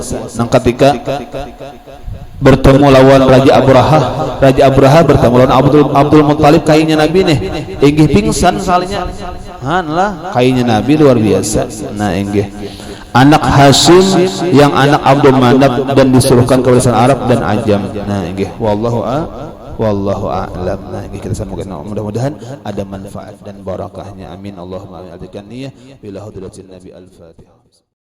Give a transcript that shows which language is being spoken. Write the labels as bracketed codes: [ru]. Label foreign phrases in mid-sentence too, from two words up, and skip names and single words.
[bjn] Nang ketika bertemu lawan Raja Abraha bertemu lawan Abdul Muttalib kainnya Nabi nih inggih pingsan salahnya lah kainnya Nabi luar biasa. Nah, inggih anak Hashim yang anak Abdul Manaf dan disuruhkan ke barisan Arab dan Ajam. Nah, inggih [ar] والله أعلم. [bjn] Nah, inggih kita sambungkan, mudah-mudahan ada manfaat dan barakahnya. [ar] آمين اللهم آمين. إلى حضرة النبي الفاتحة.